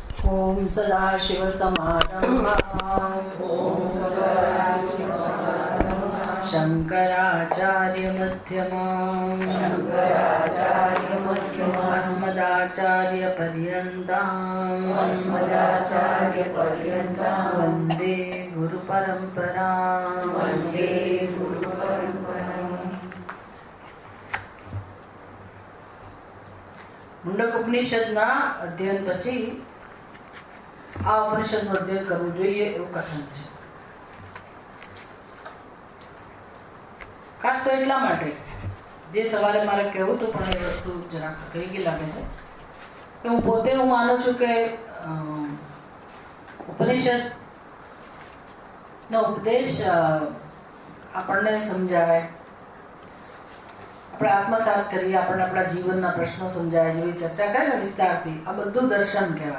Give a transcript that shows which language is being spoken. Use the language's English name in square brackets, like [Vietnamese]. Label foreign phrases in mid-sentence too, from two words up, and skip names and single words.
[Sanskrit] ओम सदाशिव समारंभाम् शंकराचार्य मध्यमाम् अस्मदाचार्य पर्यन्ताम् वन्दे गुरु परंपराम् [Gujarati] મુંડક ઉપનિષદના અધ્યયન પછી આ ઉપનિષદનું અધ્યયન કરવું જોઈએ એવું કથન છે. ખાસ તો એટલા માટે જે સવારે મારે કહેવું હતું પણ એ વસ્તુ જરાક કહી ગઈ લાગે છે કે હું પોતે માનું છું કે ઉપનિષદ નો ઉપદેશ આપણને સમજાય, આપણે આત્મસાત કરીએ, આપણને આપણા જીવનના પ્રશ્નો સમજાય, જેવી ચર્ચા કરીએ ને વિસ્તારથી, આ બધું દર્શન કહેવાય.